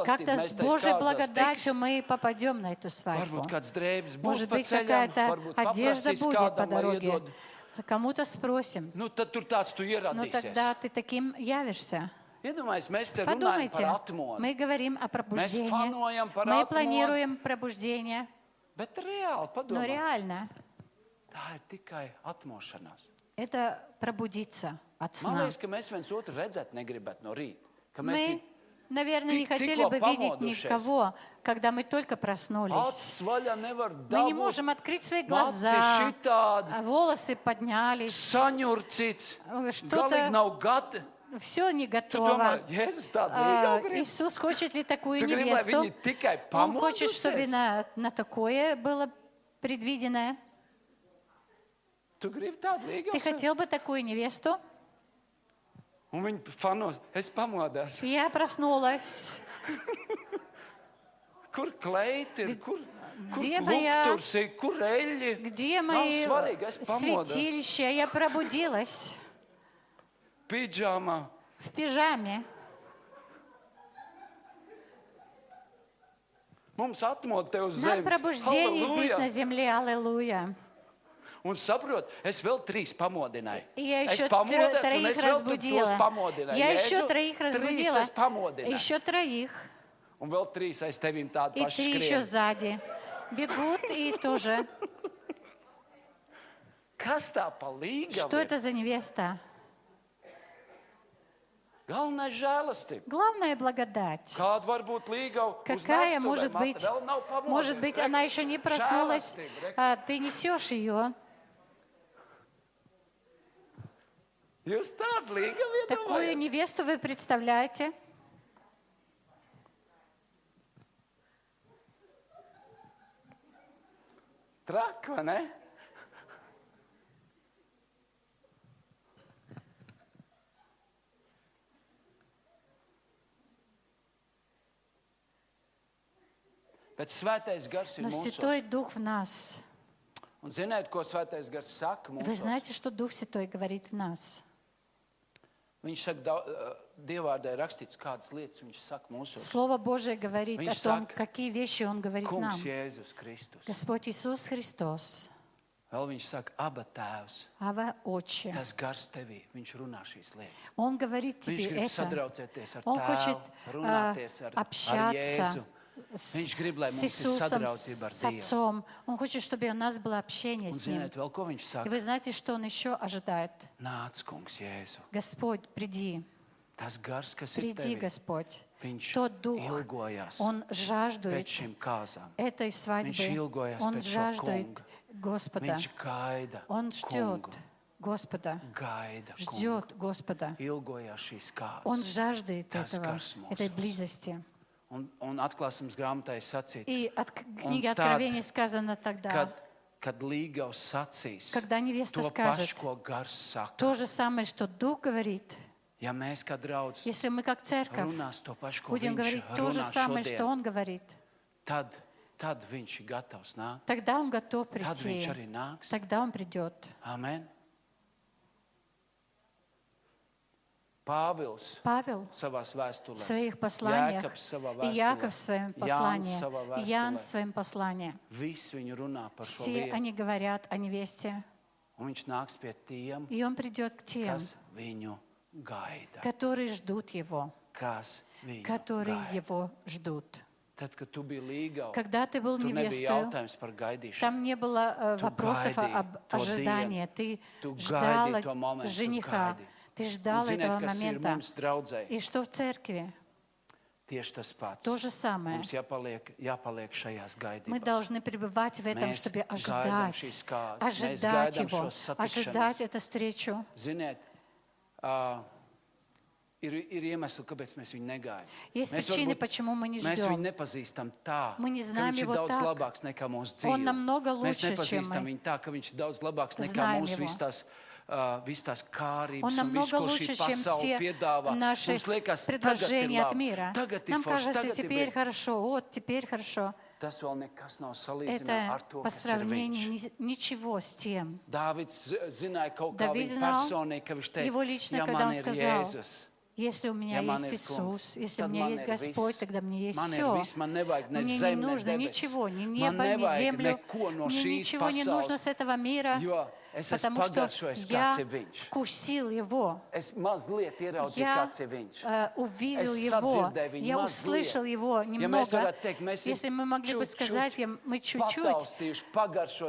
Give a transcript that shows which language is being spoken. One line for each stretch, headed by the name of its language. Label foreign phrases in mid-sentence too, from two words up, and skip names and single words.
Russian: как-то
Latvian: mēs
Russian: с
Latvian: taisa
Russian: Божьей
Latvian: kāzās
Russian: благодатью
Latvian: tiks.
Russian: мы попадем на эту свадьбу.
Latvian: Varbūt kāds drēbes būs
Russian: Может
Latvian: pa
Russian: быть,
Latvian: ceļam,
Russian: какая-то
Latvian: varbūt
Russian: одежда
Latvian: paprasīs
Russian: будет по
Latvian: kādam, lai
Russian: дороге.
Latvian: iedod.
Russian: Кому-то спросим.
Latvian: Nu, tad tur tāds tu
Russian: Ну
Latvian: ieradīsies.
Russian: тогда ты таким явишься.
Latvian: Iedomājies, mēs te runājam
Russian: Подумайте,
Latvian: par atmodu.
Russian: мы говорим о
Latvian: Mēs
Russian: пробуждении,
Latvian: fanojam par
Russian: мы
Latvian: atmodu,
Russian: планируем пробуждение,
Latvian: bet reāli
Russian: но
Latvian: padomā.
Russian: реально
Latvian: Tā ir tikai atmošanās.
Russian: это пробудиться от
Latvian: Man
Russian: сна.
Latvian: liekas, ka mēs viens otru redzēt negribētu no rīta. Ka mēs
Russian: Мы Наверное, не хотели бы видеть никого, когда мы только проснулись.
Latvian: Acis vaļā nevar
Russian: Мы не
Latvian: dabūt.
Russian: можем открыть свои
Latvian: Mati
Russian: глаза,
Latvian: šitādi,
Russian: а волосы поднялись,
Latvian: saņurcīts, galīgi
Russian: что-то,
Latvian: nav gatavi.
Russian: все не
Latvian: Tu
Russian: готово.
Latvian: domā, Jēzus tādu līgavu grib?
Russian: Иисус хочет ли такую
Latvian: Tu gribi, lai
Russian: невесту?
Latvian: viņi tikai
Russian: Он хочет, чтобы
Latvian: pamodusies?
Russian: на такое было предвиденное.
Latvian: Tu gribi tādu
Russian: Ты
Latvian: līgavu?
Russian: хотел бы такую невесту?
Latvian: Un viņi fanos, es pamodās.
Russian: Я проснулась.
Latvian: Kur kleiti ir, kur
Russian: Где моя-
Latvian: lukturs ir, kur eļļi?
Russian: Где
Latvian: Nav
Russian: мои
Latvian: svarīgi, es pamodos.
Russian: святилища? Я пробудилась
Latvian: Pidžāmā.
Russian: в пижаме.
Latvian: Mums atmod te uz
Russian: Нам
Latvian: zemes.
Russian: пробуждение здесь на
Latvian: Halleluja!
Russian: земле. Аллилуйя.
Latvian: Un saprot, es vēl 3 pamodināju.
Russian: И я
Latvian: Es
Russian: еще
Latvian: pamodēju, un
Russian: троих
Latvian: es vēl tos
Russian: разбудила.
Latvian: pamodināju.
Russian: Я
Latvian: Jēzu,
Russian: еще троих
Latvian: 3
Russian: разбудила.
Latvian: es pamodināju.
Russian: Еще троих.
Latvian: Un vēl 3 aiz tevīm tādi
Russian: И
Latvian: paši
Russian: 3 еще
Latvian: skrien.
Russian: сзади. Бегут и тоже.
Latvian: Kas tā pa līgavu
Russian: Что
Latvian: ir?
Russian: это за невеста?
Latvian: Galvenais žēlastība.
Russian: Главное благодать.
Latvian: Kāda var būt līgava?
Russian: Какая может быть? Может быть, она еще не проснулась, а ты несешь ее.
Latvian: Jūs tādu līgavu
Russian: Такую
Latvian: iedomājaties?
Russian: невесту вы представляете?
Latvian: Traki, vai ne? Bet svētais gars ir
Russian: Но
Latvian: mūsu.
Russian: Святой Дух в нас.
Latvian: Un ziniet, ko svētais gars saka
Russian: Вы
Latvian: mums?
Russian: знаете, что Дух Святой говорит в нас?
Latvian: Viņš saka, Dievvvārdē rakstīts kādas lietas, viņš saka mūsu.
Russian: Слово Божие говорит
Latvian: Viņš
Russian: о том,
Latvian: saka,
Russian: какие вещи Он говорит нам.
Latvian: Kungs Jēzus Kristus.
Russian: Господь Иисус Христос,
Latvian: Vēl viņš saka, aba tēvs,
Russian: Ава Отче.
Latvian: tas gars tevī, viņš runā šīs lietas.
Russian: Он говорит
Latvian: Viņš
Russian: тебе
Latvian: grib
Russian: это.
Latvian: sadraudzēties ar
Russian: Он хочет
Latvian: tēvu, runāties ar
Russian: общаться
Latvian: Jēzu.
Russian: с
Latvian: Viņš grib, lai
Russian: с
Latvian: mums ir
Russian: Иисусом,
Latvian: sadraudzība ar
Russian: с
Latvian: Dievu.
Russian: Отцом. Он хочет, чтобы у нас было общение
Latvian: Un
Russian: с Ним.
Latvian: ziniet, vēl ko viņš
Russian: И
Latvian: saka?
Russian: вы знаете, что Он еще ожидает?
Latvian: Nāc, kungs Jēzu.
Russian: Господь, приди,
Latvian: Tas gars, kas ir
Russian: приди,
Latvian: tevī,
Russian: Господь.
Latvian: viņš
Russian: Тот Дух,
Latvian: ilgojās
Russian: Он
Latvian: pēc
Russian: жаждет
Latvian: šīm kāzām.
Russian: этой свадьбы.
Latvian: Viņš ilgojas
Russian: Он
Latvian: pēc šo
Russian: жаждет
Latvian: kunga.
Russian: Господа.
Latvian: Viņš gaida
Russian: Он ждет
Latvian: kungu.
Russian: Господа.
Latvian: Gaida kungu.
Russian: Ждет Господа.
Latvian: Ilgojās šīs
Russian: Он
Latvian: kāzas.
Russian: жаждет
Latvian: Tas
Russian: этого,
Latvian: gars mūsos.
Russian: этой близости.
Latvian: Un atklāsmes grāmatā ir sacīts,
Russian: И от книги
Latvian: tad,
Russian: Откровения сказано тогда,
Latvian: kad līgavs sacīs
Russian: когда невеста
Latvian: to
Russian: скажет
Latvian: pašu, ko gars saka.
Russian: то же самое, что Дух говорит.
Latvian: Ja mēs kā draudz
Russian: Если мы как церковь
Latvian: runās to pašu, ko
Russian: будем
Latvian: viņš
Russian: говорить то же
Latvian: runā
Russian: самое, что
Latvian: šodien,
Russian: Он говорит,
Latvian: tad viņš ir gatavs nākt.
Russian: тогда Он готов
Latvian: Tad viņš
Russian: прийти.
Latvian: arī nāks.
Russian: Тогда Он придет.
Latvian: Amen. Pāvils
Russian: Павел
Latvian: savās
Russian: в
Latvian: vēstulēs,
Russian: своих посланиях,
Latvian: Jākabs savā
Russian: и Яков в
Latvian: vēstulē,
Russian: своем
Latvian: Jānis
Russian: послании,
Latvian: savā
Russian: и Ян в
Latvian: vēstulē.
Russian: своем послании.
Latvian: Visi viņu runā par šo
Russian: Все
Latvian: lietu.
Russian: они говорят о невесте.
Latvian: Un viņš nāks pie tiem,
Russian: И Он придет к тем,
Latvian: kas viņu gaida.
Russian: которые ждут Его,
Latvian: Kas viņu
Russian: которые
Latvian: gaida.
Russian: Его ждут.
Latvian: Tad, kad tu biji līgava,
Russian: Когда ты был
Latvian: tur nebija
Russian: невестой,
Latvian: jautājums par gaidīšanu.
Russian: там не было
Latvian: Tu
Russian: вопросов
Latvian: gaidīji
Russian: об
Latvian: to
Russian: ожидании.
Latvian: dienu.
Russian: Ты
Latvian: Tu
Russian: ждал
Latvian: gaidīji to momentu, tu
Russian: жениха,
Latvian: gaidīji.
Russian: ты
Latvian: Un
Russian: ждал
Latvian: ziniet,
Russian: этого
Latvian: kas ir
Russian: момента.
Latvian: mums draudzēji?
Russian: И что в церкви?
Latvian: Tieši tas pats.
Russian: То же самое.
Latvian: Mums jāpaliek šajās
Russian: Мы
Latvian: gaidībās.
Russian: должны пребывать в этом,
Latvian: Mēs
Russian: чтобы
Latvian: gaidām
Russian: ожидать,
Latvian: šīs kāzas. Mēs
Russian: ожидать
Latvian: gaidām
Russian: Его,
Latvian: šos
Russian: ожидать
Latvian: satikšanos.
Russian: эту встречу.
Latvian: Ziniet, ir iemesli, kāpēc mēs viņu negaidām.
Russian: Есть причины, почему мы не
Latvian: Mēs viņu
Russian: ждем.
Latvian: nepazīstam tā,
Russian: Мы не
Latvian: ka
Russian: знаем
Latvian: viņš ir
Russian: его
Latvian: daudz
Russian: так.
Latvian: labāks nekā mūsu
Russian: Он
Latvian: dzīve.
Russian: намного
Latvian: Mēs
Russian: лучше, чем
Latvian: nepazīstam
Russian: мы
Latvian: viņu tā, ka viņš ir daudz labāks nekā
Russian: знаем
Latvian: mūsu
Russian: его.
Latvian: visas tās kārības
Russian: Он
Latvian: un viss,
Russian: намного
Latvian: ko
Russian: лучше,
Latvian: šī
Russian: чем
Latvian: pasaule
Russian: все
Latvian: piedāvā.
Russian: наши
Latvian: Mums liekas, tagad ir
Russian: предложения от
Latvian: labi,
Russian: мира.
Latvian: tagad ir
Russian: Нам
Latvian: forši,
Russian: кажется,
Latvian: tagad ir
Russian: теперь
Latvian: brīvi.
Russian: хорошо, вот теперь хорошо.
Latvian: Tas vēl nekas nav salīdzināms
Russian: Это
Latvian: ar to,
Russian: по
Latvian: kas ir viņš.
Russian: сравнению ничего с тем.
Latvian: Dāvids zināja kaut kā
Russian: Давид
Latvian: viņa
Russian: знал
Latvian: personīgi, ka viņš
Russian: его
Latvian: teica,
Russian: лично,
Latvian: ja
Russian: когда
Latvian: man
Russian: он
Latvian: ir
Russian: сказал,
Latvian: Jēzus,
Russian: если у меня
Latvian: ja man
Russian: есть
Latvian: ir
Russian: Иисус,
Latvian: kungs,
Russian: если у
Latvian: tad
Russian: меня
Latvian: man
Russian: есть
Latvian: ir
Russian: Господь,
Latvian: viss.
Russian: тогда мне есть
Latvian: Man ir
Russian: все.
Latvian: viss, man nevajag ne
Russian: Мне не
Latvian: zemi, ne
Russian: нужно
Latvian: debesis.
Russian: ничего, ни
Latvian: Man
Russian: небо, ни
Latvian: nevajag
Russian: землю.
Latvian: neko no
Russian: Мне
Latvian: šīs
Russian: ничего не нужно
Latvian: pasaules,
Russian: с этого мира.
Latvian: jo Es esmu
Russian: потому что
Latvian: pagaršojis,
Russian: я
Latvian: kāds ir viņš.
Russian: вкусил его.
Latvian: Es mazliet ieraudzīju,
Russian: Я
Latvian: kāds ir viņš.
Russian: увидел
Latvian: Es
Russian: его,
Latvian: sadzirdēju viņu
Russian: я
Latvian: mazliet.
Russian: услышал его
Latvian: Ja mēs
Russian: немного.
Latvian: varētu teikt, mēs
Russian: Если мы могли бы сказать, мы чуть-чуть
Latvian: pataustījuši, pagaršojuši,